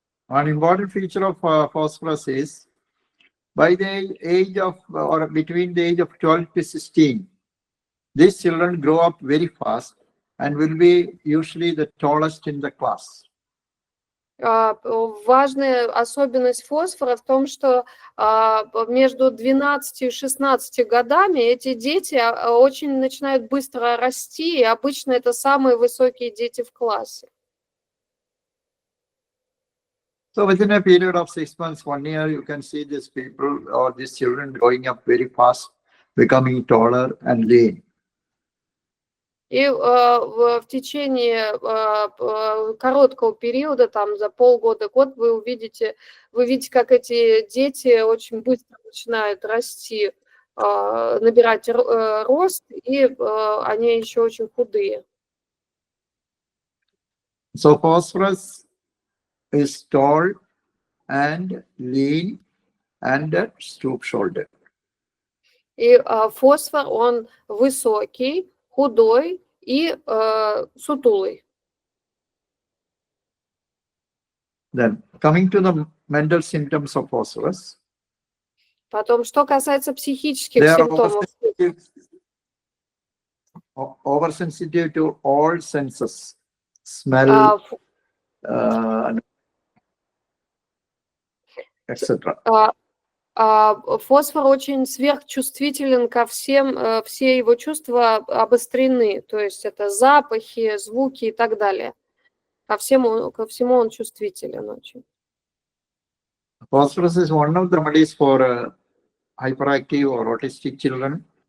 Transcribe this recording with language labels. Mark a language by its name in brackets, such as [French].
[English] One important feature of phosphorus is by the age of or between the age of 12 to 16, these children grow up very fast and will be usually the tallest in the class. [Russian] Важная особенность фосфора в том, что между 12 и 16 годами эти дети очень начинают быстро расти, и обычно это самые высокие дети в классе. [English] So within a period of 6 months, 1 year, you can see these people or these children growing up very fast, becoming taller and lean. [Russian] И в течение короткого периода, там за полгода-год, вы видите, как эти дети очень быстро начинают расти, набирать рост, и они еще очень худые. [English] So phosphorus is tall and lean and stoop-shouldered. [Russian] И фосфор, он высокий, худой и сутулый. [English] Then coming to the mental symptoms of phosphorus, [Russian] Потом, что касается психических [English] they are [Russian] симптомов, [English] oversensitive to all senses, smell, etc. [Russian] Фосфор очень сверхчувствителен ко всем, все его чувства обострены, то есть это запахи, звуки и так далее. Ко всему он чувствителен очень. [English] Phosphorus is one of the remedies for hyperactive or autistic children.